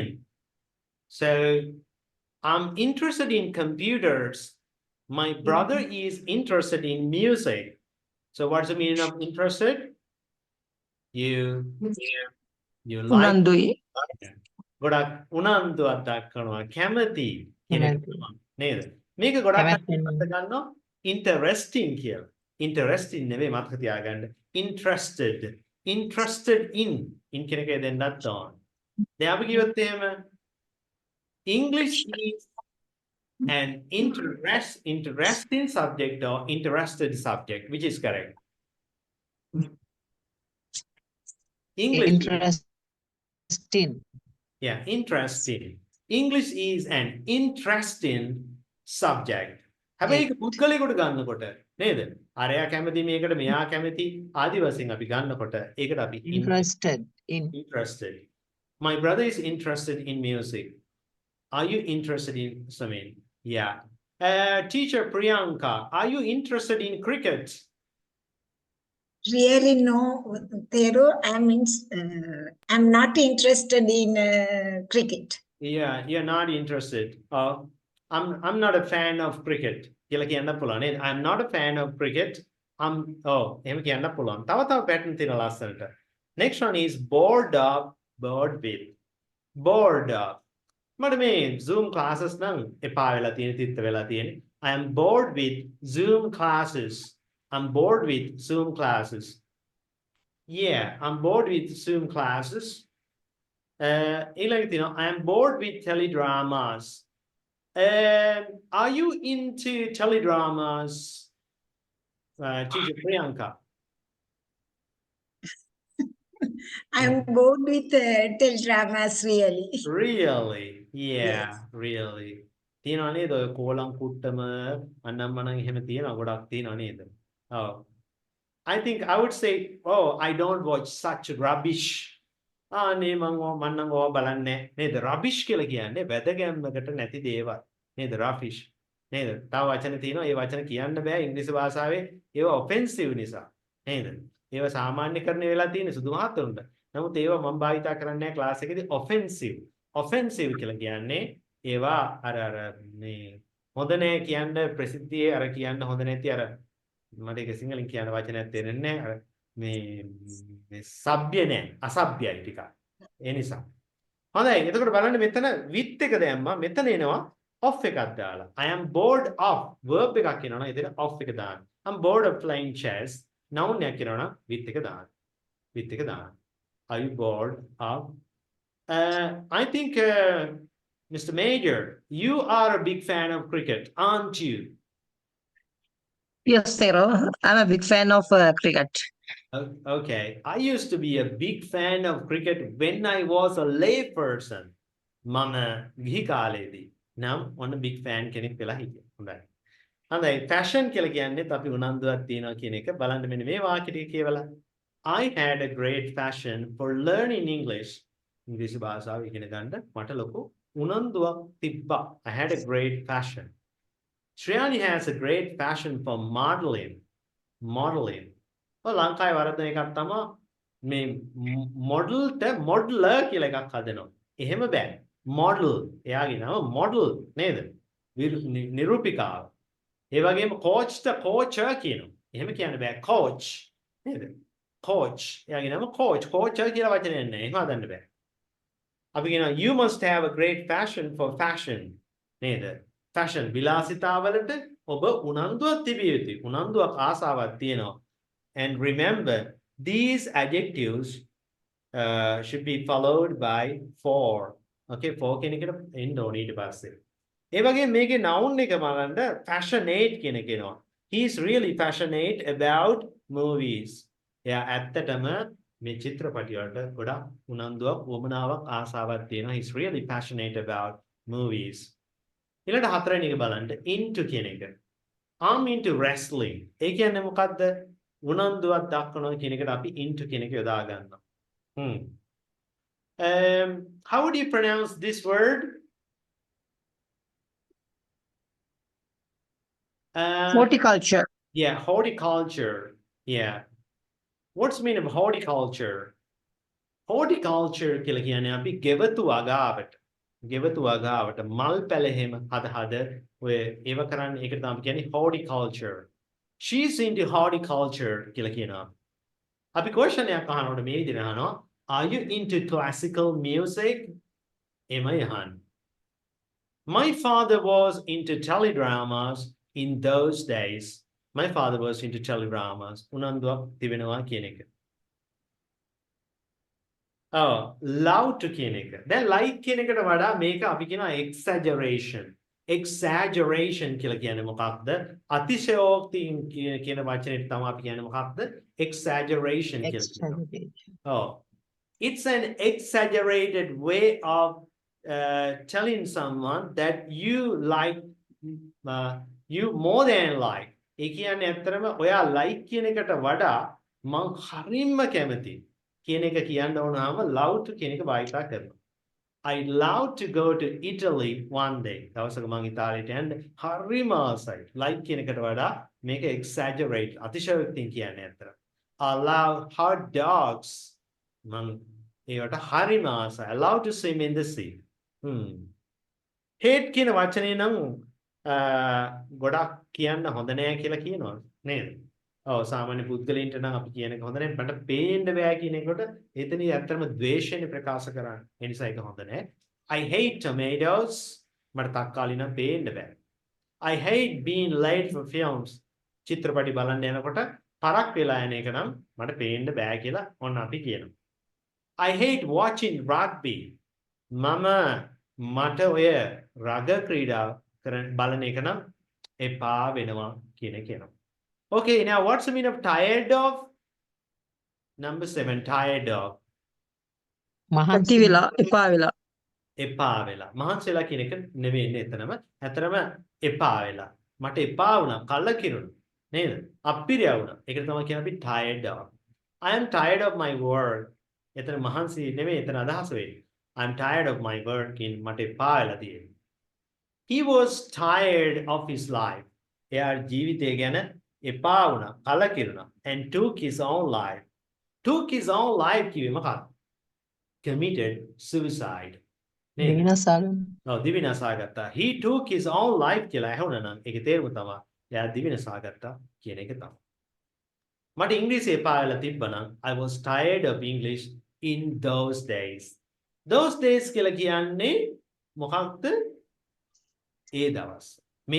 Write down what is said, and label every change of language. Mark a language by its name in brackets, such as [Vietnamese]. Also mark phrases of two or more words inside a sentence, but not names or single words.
[English] So I'm interested in computers. My brother is interested in music. So what's the meaning of interested? You like [Sinhala] Unandui. ගොඩක් උනන්දුවක් දක්වනවා කැමති කියන එක කැමති. තමයි නේද? මේක ගොඩක් කැමැත්තෙන්. අර්ථ ගන්නවා interesting කියලා. interesting නෙවෙයි මතක තියාගන්න. [English] interested in [Sinhala] කියන එක දෙන්නත් ඕන. දැන් අපි කිව්වොත් එහෙම [English] English is an interesting subject or interested subject, which is correct? English. Interesting. Yeah, interesting. English is an interesting subject. [Sinhala] හැබැයි ඒක පුද්ගලයෙකුට ගන්නකොට නේද? අරයා කැමති මේකට මෙයා කැමති ආදි වශයෙන් අපි ගන්නකොට ඒකට අපි [English] Interested in. interested. My brother is interested in music. Are you interested in swimming? Yeah. Teacher Priyanka, are you interested in cricket? Really, no, Tero. I'm not interested in cricket. Yeah, you're not interested. I'm not a fan of cricket. [Sinhala] කියලා කියන්න පුළුවන් නේද? [English] I'm not a fan of cricket. [Sinhala] එහෙම කියන්න පුළුවන්. තව pattern තියෙනවා ලස්සනට. [English] Next one is bored with. Bored up. [Sinhala] මට මේ Zoom classes නම් එපා වෙලා තියෙන තිත්ත වෙලා තියෙන්නේ. [English] I am bored with Zoom classes. I'm bored with Zoom classes. Yeah, I'm bored with Zoom classes. [Sinhala] ඊළඟ තියෙනවා [English] I am bored with teledramas. Are you into teledramas? Teacher Priyanka. I'm bored with teledramas, really. Really? Yeah, really. [Sinhala] තියෙනවා නේද ඔය කෝලම් කුට්ටම අනම්මනම් එහෙම තියෙනවා ගොඩක් තියෙනවා නේද? [English] Oh, I think I would say, oh, I don't watch such rubbish. [Sinhala] නේ මං ඕවා බලන්නේ නේද? rubbish කියලා කියන්නේ වැදගැම්මකට නැති දේවල්. නේද? rubbish. නේද? තව වචන තියෙනවා. ඒ වචන කියන්න බෑ ඉංග්‍රීසි භාෂාවේ. ඒවා offensive නිසා. නේද? ඒවා සාමාන්‍යකරණය වෙලා තියෙන සුදු මහත්තුන්ට. නමුත් ඒවා මම භාවිතා කරන්නේ නැහැ ක්ලාස් එකේදී offensive. offensive කියලා කියන්නේ ඒවා අර මේ හොඳ නෑ කියන්න ප්‍රසිද්ධියේ අර කියන්න හොඳ නැති අර මට ඒක සිංහලෙන් කියන වචනයක් තේරෙන්නේ නැහැ. අර මේ සભ્ય නෑ අසભ્યයි ටිකක්. ඒ නිසා. හොඳයි. එතකොට බලන්න මෙතන with එක දැම්මා. මෙතන එනවා off එකක් දාලා. [English] I am bored of verb [Sinhala] එකක් කියනවනම් එතන off එක දාන්න. [English] I'm bored of playing chess. [Sinhala] noun එකක් කියනවනම් with එක දාන්න. with එක දාන්න. [English] Are you bored of I think Mr. Major, you are a big fan of cricket, aren't you? Yes, Nero. I'm a big fan of cricket. Okay. I used to be a big fan of cricket when I was a lay person. [Sinhala] මම ගිහි කාලේදී නම් ඔන්න [English] big fan [Sinhala] කෙනෙක් වෙලා හිටියා. හොඳයි. හොඳයි. fashion කියලා කියන්නේත් අපි උනන්දුවක් තියනවා කියන එක බලන්න මෙන්න මේ වාක්‍ය ටික කියවලා. [English] I had a great passion for learning English. [Sinhala] ඉංග්‍රීසි භාෂාව ඉගෙන ගන්න මට ලොකු උනන්දුවක් තිබ්බා. [English] I had a great passion. Shriyani has a great passion for modeling. Modeling. [Sinhala] ලංකාවේ වරදන එකක් තමයි මේ මොඩල්ට මොඩලර් කියලා එකක් හදනවා. එහෙම බෑ. මොඩල්. එයාගේ නම මොඩල් නේද? නිරූපිකාව. ඒ වගේම කෝච්ට කෝචර් කියනවා. එහෙම කියන්න බෑ. කෝච් නේද? කෝච්. එයාගේ නම කෝච්. කෝචර් කියලා වචනයක් නෑ. එහෙම හදන්න බෑ. අපි කියනවා [English] you must have a great passion for fashion. [Sinhala] නේද? fashion විලාසිතාවලට ඔබ උනන්දුවක් තිබිය යුතුයි. උනන්දුවක් ආසාවක් තියෙනවා. [English] And remember, these adjectives should be followed by for. [Sinhala] Okay, for කියන එකට එන්න ඕනේ ඊට පස්සේ. ඒ වගේම මේකේ noun එක බලන්න passionate කියන එක එනවා. [English] He is really passionate about movies. [Sinhala] එයා ඇත්තටම මේ චිත්‍රපටි වලට ගොඩක් උනන්දුවක් වමනාවක් ආසාවක් තියෙනවා. [English] He is really passionate about movies. [Sinhala] ඊළඟ හතරවෙනි එක බලන්න into කියන එක. [English] I'm into wrestling. [Sinhala] ඒ කියන්නේ මොකද්ද? උනන්දුවක් දක්වනවා කියන එකට අපි into කියන එක යොදා ගන්නවා. [English] How would you pronounce this word? Horticulture. Yeah, horticulture. Yeah. What's the meaning of horticulture? [Sinhala] Horticulture කියලා කියන්නේ අපි ගෙවතු අගාවට. ගෙවතු අගාවට මල් පැලෙහෙම හද ඔය ඒව කරන්නේ ඒකට තමයි කියන්නේ horticulture. [English] She's into horticulture [Sinhala] කියලා කියනවා. අපි question එකක් අහනකොට මේ විදිහට අහනවා. [English] Are you into classical music? [Sinhala] එමය අහන්නේ. [English] My father was into teledramas in those days. My father was into teledramas. [Sinhala] උනන්දුවක් තිබෙනවා කියන එක. [English] Love to [Sinhala] කියන එක. දැන් like කියන එකට වඩා මේක අපි කියනවා exaggeration. Exaggeration කියලා කියන්නේ මොකක්ද? අතිශයෝක්ති කියන වචනේට තමයි අපි කියන්නේ මොකක්ද? Exaggeration කියලා කියනවා. [English] It's an exaggerated way of telling someone that you like you more than like. [Sinhala] ඒ කියන්නේ ඇත්තටම ඔයා like කියන එකට වඩා මං හරියම කැමති කියන එක කියන්න ඕනම [English] love to [Sinhala] කියන එක භාවිතා කරනවා. [English] I love to go to Italy one day. [Sinhala] දවසක මං ඉතාලියට යන්න හරිම ආසයි. like කියන එකට වඩා මේක exaggerate අතිශයෝක්තියෙන් කියන්නේ ඇත්තට. [English] I love hot dogs. [Sinhala] මං ඒවට හරිම ආසයි. [English] I love to swim in the sea. [Sinhala] hate කියන වචනේ නම් ගොඩක් කියන්න හොඳ නෑ කියලා කියනවා නේද? ඔව් සාමාන්‍ය පුද්ගලයන්ට නම් අපි කියන එක හොඳ නෑ. මට පේන්න බෑ කියන එකට එතනින් ඇත්තටම ද්වේෂයෙන් ප්‍රකාශ කරන්නේ. ඒ නිසා ඒක හොඳ නෑ. [English] I hate tomatoes. [Sinhala] මට තක්කාලි නම් පේන්න බෑ. [English] I hate being late for films. [Sinhala] චිත්‍රපටි බලන්න යනකොට පරක් වෙලා යන එක නම් මට පේන්න බෑ කියලා ඔන්න අපි කියනවා. [English] I hate watching rugby. [Sinhala] මට ඔය රග ක්‍රීඩා බලන එක නම් එපා වෙනවා කියන කියනවා. [English] Okay, now what's the meaning of tired of? Number 7, tired of. [Sinhala] ඇති වෙලා එපා වෙලා. එපා වෙලා. මහන්සි වෙලා කියන එක නෙවෙයි එතනම. ඇතරම එපා වෙලා. මට එපා වුණා කල්ල කිරුණා. නේද? අප්පිරියා වුණා. ඒකට තමයි කියන්නේ අපි [English] tired of. I am tired of my work. [Sinhala] එතන මහන්සි නෙමෙයි එතන අදහස වෙන්නේ. [English] I'm tired of my work in [Sinhala] මට එපා වෙලා තියෙන්නේ. [English] He was tired of his life. [Sinhala] එයා ජීවිතය ගැන එපා වුණා, කලකිරුණා. [English] And took his own life. Took his own life [Sinhala] කිව්වේ මොකක්ද? [English] Committed suicide. නේද? [Sinhala] දිවිනසාගන්න. ඔව් දිවිනසා ගත්තා. [English] He took his own life [Sinhala] කියලා ඇහුණා නම් ඒකේ තේරුම තමයි එයා දිවිනසා ගත්තා කියන එක තමයි. මට ඉංග්‍රීසි එපා වෙලා තිබ්බනම් [English] I was tired of English in those days. Those days [Sinhala] කියලා කියන්නේ මොකක්ද? ඒ දවස්. මේ